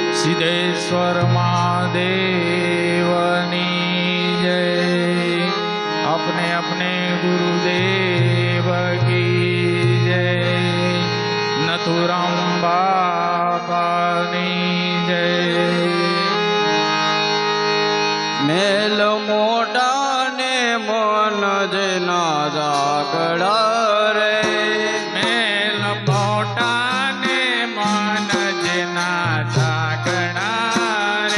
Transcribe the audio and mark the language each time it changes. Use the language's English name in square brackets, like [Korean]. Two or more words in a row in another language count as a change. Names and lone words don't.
[Gujarati] સિદ્ધેશ્વર મહાદેવની જય। [Hindi] अपने अपने गुरुदेव की जय। [Gujarati] નથુરામ બાપાની જય। મેલ મોટા ને મન જેના જાગડા રે, મેલ મોટા ને મન જેના જાગડા રે,